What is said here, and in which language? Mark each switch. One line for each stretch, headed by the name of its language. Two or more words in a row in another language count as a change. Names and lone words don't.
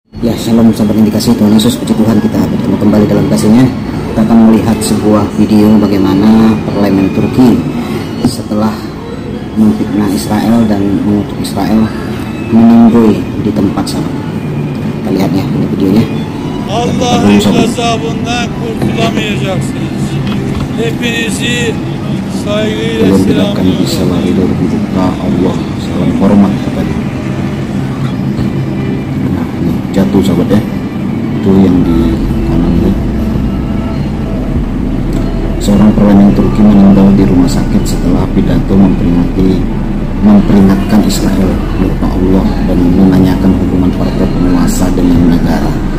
Indonesian: Ya, shalom sahabat indikasi, Tuhan Yesus, puji Tuhan, kita bertemu kembali dalam kasih-Nya. Kita akan melihat sebuah video bagaimana parlemen Turki setelah memfitnah Israel dan mengutuk Israel meninggoy di tempat sahabat. Kita lihat ya, ini videonya.
Turkish: Allah'ın gazabından kurtulamayacaksınız. Hepinizi saygıyla
Indonesian: Belum tidak akan bisa
Turkish: selamlıyorum.
Indonesian: lari dari buka Allah, salam hormat katanya. Nah, ini jatuh sahabat ya, itu yang di kanan itu. Seorang parlemen Turki meninggal di rumah sakit setelah pidato memperingatkan Israel lupa Allah dan menanyakan hubungan partai penguasa dengan negara.